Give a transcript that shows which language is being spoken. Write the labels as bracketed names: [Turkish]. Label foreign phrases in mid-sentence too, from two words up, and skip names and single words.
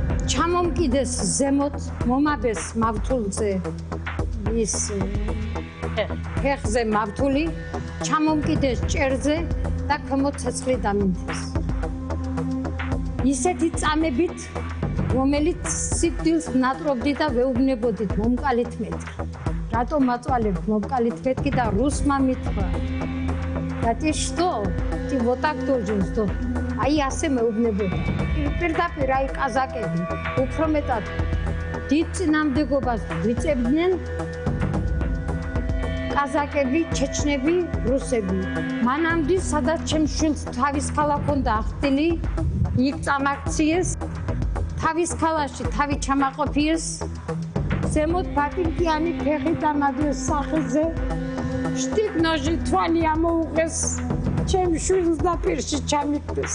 [Georgian] ჩამომკიდეს ზემოთ, მომაბეს მავთულზე ის ფეხზე მავთული, ჩამომკიდეს ჭერზე და ქვემოთ ცეცხლი დამინდეს. ისეთი წამებით, რომელიც სიკვდილს ნატრობდი და ვეუბნებოდით მომკალით მეთქი. რატომ მაწვალებთ მომკალით მეთქი და რუსმა მითხრა. [Russian] და ты что? Ты вот так должен что? [Georgian] აი ასე მეუბნებოდა. პირდაპირ აი კაზაკები, უფრო მეტად დიდ წინამდებობას ვიწებდნენ კაზაკები, ჩეჩნები, რუსები. მანამდე სადაც ჩემს შვილს თავის ქალაქ უნდა ახდილი, იქ წამაქციეს, თავის ქალაქში თავი ჩამაყოფიეს, ზემოთ ბატილკიანი ფეხი დამადვეს სახეზე, შტიკნოჟი თვალი ამოუღეს, ჩემს შვილს და პირში ჩამიგდეს.